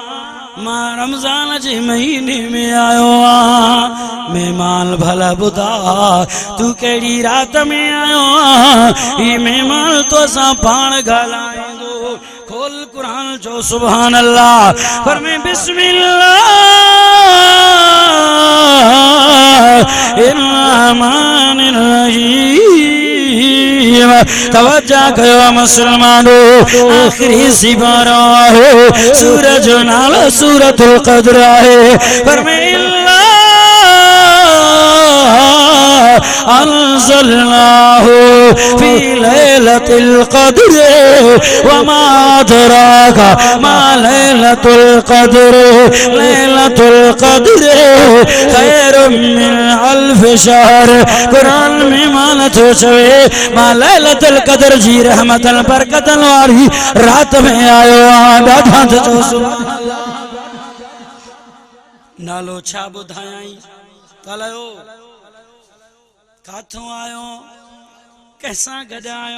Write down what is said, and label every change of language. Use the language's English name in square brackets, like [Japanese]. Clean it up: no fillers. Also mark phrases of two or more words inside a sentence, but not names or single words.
[Sindhi] मां रमज़ान जे महीने में आयो आहियां। महिमान भला ॿुधा तू कहिड़ी रात में आयो आहे, ही महिमान तोसां पाण ॻाल्हाईंदो। खोल क़ुरान जो [Arabic] سبحان الله, [Sindhi] फरमाए [Arabic] بسم الله الرحمن الرحيم. [Sindhi] तवज्जो कयो मुसलमानो, आखिरी सिपारा है सूरज जो नालो सूरतुल क़द्र है। [Arabic] فرمائي أنزلناه في ليلة القدر وما أدراك ما ليلة القدر. ليلة القدر خير من ألف شهر. [Sindhi] कुरान में मान थो चवे मां लैलतुल क़द्र जी रहमतन बरकतन वारी रात में आयो आहियां। ॾाढा जो [Arabic] سبحان الله. [Sindhi] नालो छा ॿुधायाई? ॻाल्हायो, काथों आयो, कैसां गॾु आयो?